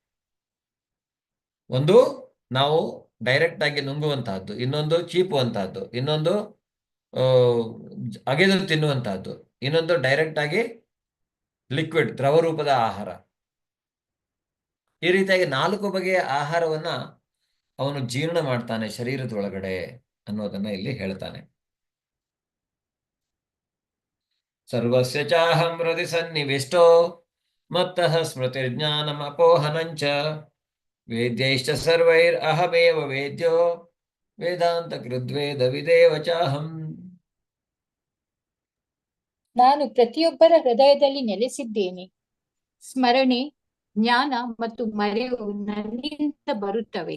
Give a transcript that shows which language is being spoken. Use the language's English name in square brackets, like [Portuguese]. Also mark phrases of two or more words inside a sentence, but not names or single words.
[Kannada] ಒಂದು ನಾವು ಡೈರೆಕ್ಟ್ ಆಗಿ ನುಂಗುವಂತಹದ್ದು, ಇನ್ನೊಂದು ಚೀಪುವಂತಹದ್ದು, ಇನ್ನೊಂದು ಅಗೆದು ತಿನ್ನುವಂತಹದ್ದು, ಇನ್ನೊಂದು ಡೈರೆಕ್ಟ್ ಆಗಿ ಲಿಕ್ವಿಡ್ ದ್ರವ ರೂಪದ ಆಹಾರ. ಈ ರೀತಿಯಾಗಿ 4 ಬಗೆಯ ಆಹಾರವನ್ನ ಅವನು ಜೀರ್ಣ ಮಾಡ್ತಾನೆ ಶರೀರದೊಳಗಡೆ ಅನ್ನೋದನ್ನ ಇಲ್ಲಿ ಹೇಳ್ತಾನೆ. [Sanskrit] ಸರ್ವಸ್ಯ ಚಾಹಂ ಹೃದಯ ಸನ್ನಿವಿಷ್ಟೋ ಮತ್ತಃ ಸ್ಮೃತಿರ್ಜ್ಞಾನಂ ಅಪೋಹನಂಚ ವೇದ್ಯೈಶ್ಚ ಸರ್ವೈರ್ ಅಹಮೇವ ವೇದ್ಯೋ ವೇದಾಂತ ಕೃದ್ವೇದ ವಿದೇವ ಚಾಹಂ. [Kannada] ನಾನು ಪ್ರತಿಯೊಬ್ಬರ ಹೃದಯದಲ್ಲಿ ನೆಲೆಸಿದ್ದೇನೆ. ಸ್ಮರಣೆ, ಜ್ಞಾನ ಮತ್ತು ಮರೆವು ನನ್ನಿಂದ ಬರುತ್ತವೆ.